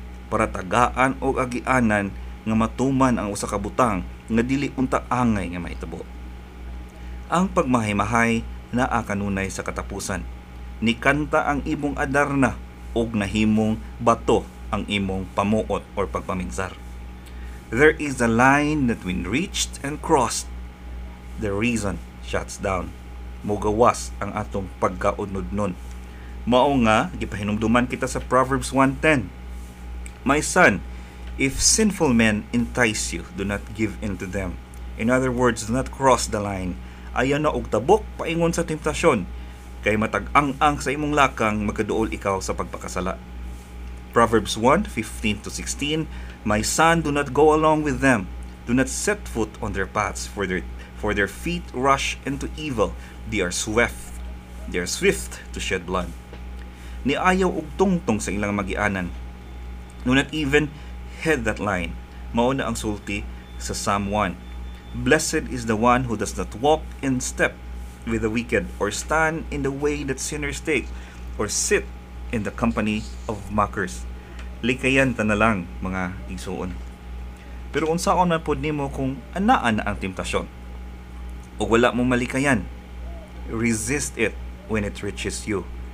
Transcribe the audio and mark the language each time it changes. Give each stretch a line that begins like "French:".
Cebuano: Para tagaan o agianan nga matuman ang usa ka butang nga dili unta angay nga mahitabo. Ang pagmahay-mahay naa kanunay sa katapusan. Nikanta ang imong adarna og nahimong bato ang imong pamuot or pagpaminsar.
English: There is a line that when reached and crossed, the reason shuts down.
Cebuano: Mugawas ang atong pagkaunod-nun. Mao nga gipahinumduman kita sa Proverbs 1:10.
English: My son, if sinful men entice you, do not give in to them. In other words, do not cross the line.
Cebuano: Ayaw na og tabok paingon sa temptasyon, kay matag-ang-ang sa imong lakang magkaduol ikaw sa pagpakasala.
English: Proverbs 1:15-16, My son, do not go along with them. Do not set foot on their paths, for their feet rush into evil. They are swift to shed blood.
Cebuano: Niayaw og tungtong sa ilang magianan.
English: Do not even head that line.
Cebuano: Mao na ang sulti sa Psalm 1.
English: Blessed is the one who does not walk in step with the wicked, or stand in the way that sinners take, or sit in the company of mockers.
Cebuano: Likayan ta na lang mga igsuon. Pero unsaon man pod nimo kung anaan na ang temptasyon o wala mo malikayan,
English: resist it when it reaches you.